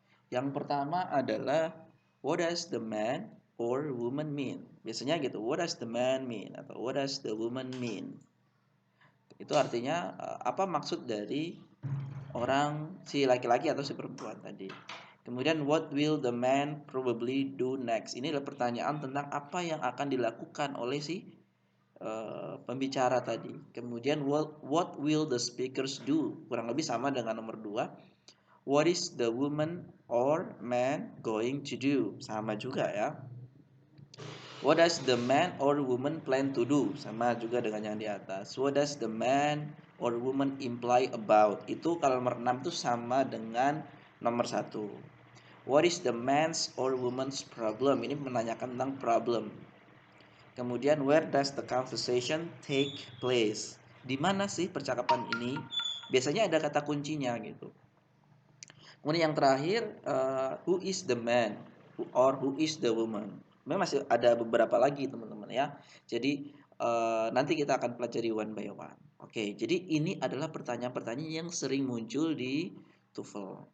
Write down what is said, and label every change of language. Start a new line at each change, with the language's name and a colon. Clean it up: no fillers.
Indonesian: Yang pertama adalah
English: what does the man or woman mean?
Indonesian: Biasanya gitu,
English: what does the man mean atau what does the woman mean?
Indonesian: Itu artinya apa maksud dari orang si laki-laki atau si perempuan tadi.
English: Kemudian what will the man probably do next?
Indonesian: Ini adalah pertanyaan tentang apa yang akan dilakukan oleh si pembicara tadi. Kemudian
English: what will the speakers do?
Indonesian: Kurang lebih sama dengan nomor 2.
English: What is the woman or man going to do?
Indonesian: Sama juga ya.
English: What does the man or woman plan to do?
Indonesian: Sama juga dengan yang di atas.
English: What does the man or woman imply about?
Indonesian: Itu kalau nomor 6 itu sama dengan nomor 1.
English: What is the man's or woman's problem?
Indonesian: Ini menanyakan tentang problem.
English: Kemudian where does the conversation take place?
Indonesian: Di mana sih percakapan ini? Biasanya ada kata kuncinya gitu. Kemudian yang terakhir,
English: who is the man or who is the woman?
Indonesian: Memang masih ada beberapa lagi teman-teman ya. Jadi nanti kita akan pelajari
English: one by one.
Indonesian: Oke, jadi ini adalah pertanyaan-pertanyaan yang sering muncul di TOEFL.